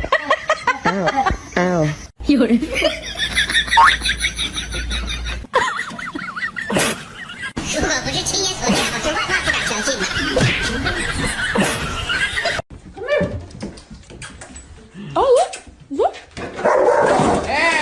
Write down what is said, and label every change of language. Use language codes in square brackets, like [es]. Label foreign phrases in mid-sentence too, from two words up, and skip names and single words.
[zh] Ow, ow. 有人。如果不是亲眼所见，我是万万不敢相信的。 [en] Oh, look! Look!